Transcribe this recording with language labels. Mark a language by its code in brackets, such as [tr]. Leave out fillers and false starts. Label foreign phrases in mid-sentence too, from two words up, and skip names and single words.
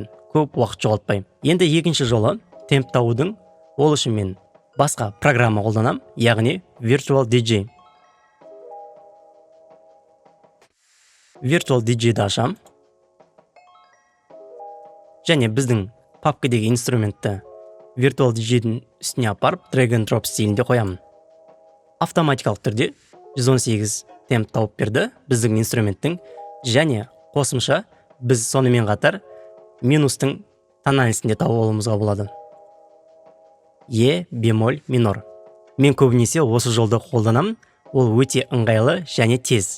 [kk] Көп уақыт жоғалтпай. Енді екінші жолы темп табудың, ол үшін мен басқа программа қолданам, яғни Virtual DJ. Virtual DJ-ді ашам. Және біздің папкадегі инструментті Virtual DJ-дің үстіне апарып, [en] drag and drop [kk] стилінде қоямын. Автоматикалық түрде 118 темп тауып берді біздің инструменттің, және қосымша біз сонымен қатар минустың тональностінде тауып алуымызға болады. [ru] Е бемоль минор. [kk] Мен көбінесе осы жолды қолданамын, ол өте ыңғайлы және тез.